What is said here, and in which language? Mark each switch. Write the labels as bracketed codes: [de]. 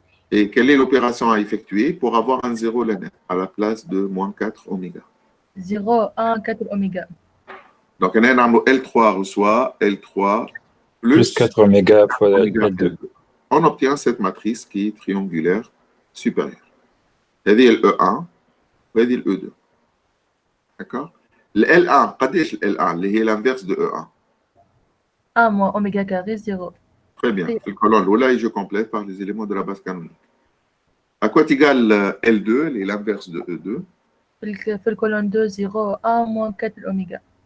[fr] Et quelle est l'opération à effectuer pour avoir un 0 à la place de moins 4 oméga? 0, 1, 4 oméga. Donc, on a L3 reçoit L3 plus 4 oméga fois L2. On obtient cette matrice qui est triangulaire supérieure. [ar] هذه ال E1 وهذه ال E2. [fr] D'accord? Le L1, [ar] قديش ال L1 اللي هي [fr] l'inverse de E1. 1 moins oméga carré 0. Très bien. Le colonne الأولى je complète par les éléments de la base canonique. À quoi égale L2, est l'inverse de E2. في الcolonne 2, 0, 1 moins 4 oméga.